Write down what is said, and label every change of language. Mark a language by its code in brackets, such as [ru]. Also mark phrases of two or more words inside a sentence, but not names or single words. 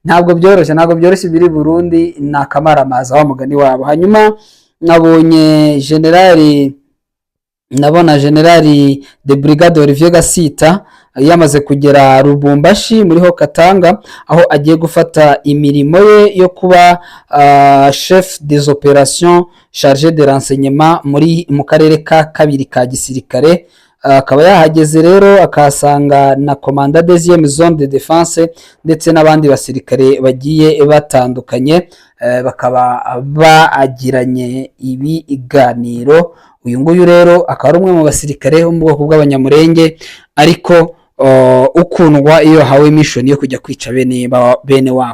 [rw] ntabwo byoroshye biri Burundi ni akamaramaza wa mugani wabo. Hanyuma nabona [fr] generali de brigade [rw] Olivier Gasita yamaze kugera Lubumbashi muri ho Katanga, aho agiye gufata imirimo ye yo kuba [fr] chef des opérations chargé de renseignement [rw] mu karere ka kabiri ka gisirikare. Akaba yahageze rero akahasanga na [fr] commandant deuxième zone de défense [rw] ndetse n'abandi basirikare bagiye batandukanye, bakaba bagiranye ibiganiro. Uyu nguyu rero akaba ari umwe mu basirikare bo mu bwoko bw'abanyamurenge, ariko ukundwa iyo hawe mission yo kujya kwica bene wabo.